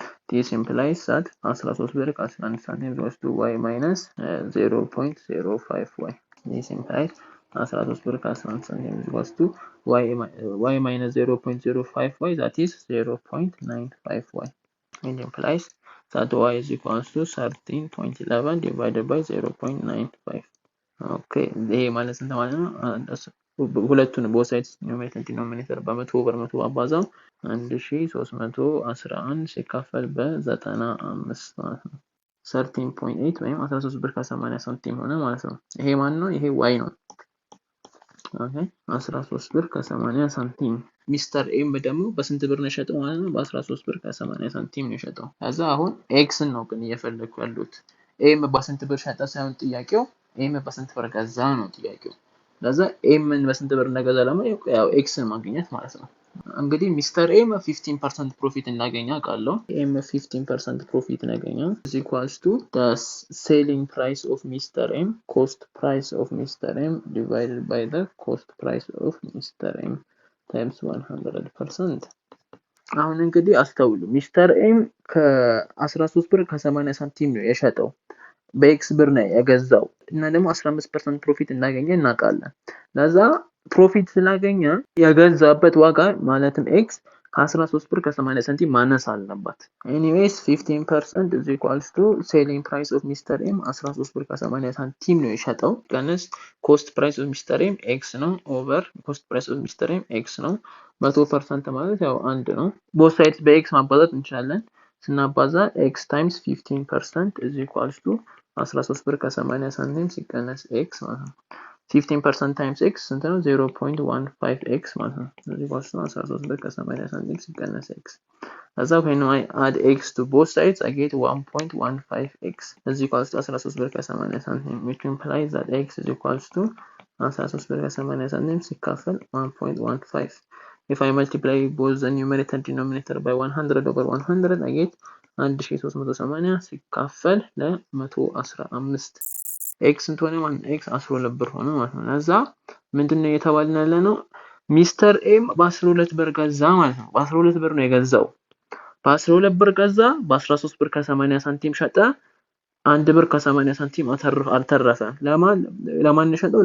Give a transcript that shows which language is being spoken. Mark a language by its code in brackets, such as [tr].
[en] This implies that 13 ብር ከ11 ሳንቲም is equals to y minus 0.05y. This implies 13 ብር ከ11 ሳንቲም is equals to y minus 0.05y, that is 0.95y. It implies that y is equals to 13.11 divided by 0.95. [am] Okay, ይሄ ማለት እንት ማለት ነው ሁለቱን [en] both sides numerator and denominator [am] በመቶ በመቶ አባዛው 1311 ሲካፈል በ95 ማለት ነው 13.8 ወይም 13 ብር ከ80 ሳንቲም ሆነ ማለት ነው። ይሄ ማን ነው? ይሄ y ነው። ኦኬ 13 ብር ከ80 ሳንቲም። ሚስተር ኤም ደግሞ በስንት ብር ነው የሸጠው ማለት ነው? በ13 ብር ከ80 ሳንቲም ነው የሸጠው። ከዛ አሁን ኤክስን ነው ግን እየፈለኩ ያሉት። ኤም በስንት ብር ሸጠ ሳይሆን ጥያቄው ኤም በስንት ብር ገዛ ነው ጥያቄው። ለዛ ኤምን በስንት ብር እንደገዛ ለማወቅ ያው ኤክስን ማግኘት ማለት ነው። እንግዲህ ሚስተር ኤም 15% ፕሮፊት እንዳገኘ አውቃለሁ። ኤም 15% ፕሮፊት እንዳገኘ [en] is equals to the selling price of Mr. M, cost price of Mr. M divided by the cost price of Mr. M times 100%. [am] አሁን እንግዲህ አስተውሉ። ሚስተር ኤም ከ13 ብር ከ80 ሳንቲም ነው የሸጠው። በኤክስ ብር ነው የገዛው እና ደግሞ 15% ፕሮፊት እንዳገኘ እናውቃለን። ለዛ ፕሮፊት ስላገኘ የገዛበት ዋጋ ማለትም ኤክስ ከ13 ብር ከ80 ሳንቲም ማነስ አለባት። ኤኒዌይስ [en] 15% is equals to selling price of Mr. [am] M 13 ብር ከ80 ሳንቲም ነው የሸጠው ቀንስ [en] cost price of Mr. M x ነው ኦቨር cost price of Mr. [am] M x ነው 100% ማለት ያው አንድ ነው። [en] both sides [am] በኤክስ ማባዛት እንችላለን። ስናባዛ x times 15% is equals to 13 ብር ከ80 ሳንቲም ሲቀነስ x ማለት ነው። 15% times x ስንት ነው? 0.15x ማለት ነው። ስለዚህ [en] equals to [am] 13 ብር ከ80 ሳንቲም ሲቀነስ x. [en] As when I add x to both sides, I get 1.15x is equals to 13 ብር ከ80 ሳንቲም, which implies that x is equals to 13 ብር ከ80 ሳንቲም ሲካፈል 1.15. If I multiply both the numerator and denominator by 100 over 100, I get [am] 1380 ሲካፈል ለ115 ኤክስ እንትሆነ ማለት ኤክስ 12 ብር ሆነ ማለት ነው። ለዛ ምንድነው እየተባልን ያለ ነው? ሚስተር ኤም በ12 ብር ገዛ ማለት ነው። በ12 ብር ነው የገዛው። በ12 ብር ገዛ፣ በ13 ብር ከ80 ሳንቲም ሸጠ። 1 ብር ከ80 ሳንቲም አልተረፈ። ለማን ሸጠው?